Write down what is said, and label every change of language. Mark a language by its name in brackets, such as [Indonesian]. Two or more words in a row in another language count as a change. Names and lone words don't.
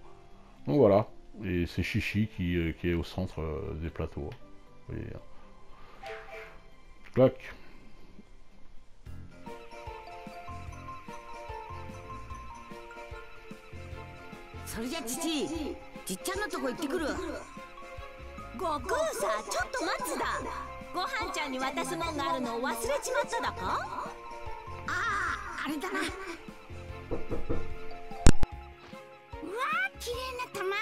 [French] Donc voilà, et c'est Chichi qui est au centre des plateaux. Vous voyez. Clac. Chichi. [Japanese] じっちゃんのとこ行ってくる。悟空さ、ちょっと待つだ。ごはんちゃんに渡すもんがあるのを忘れちまっただか。ああ、あれだな。うわー、綺麗な玉。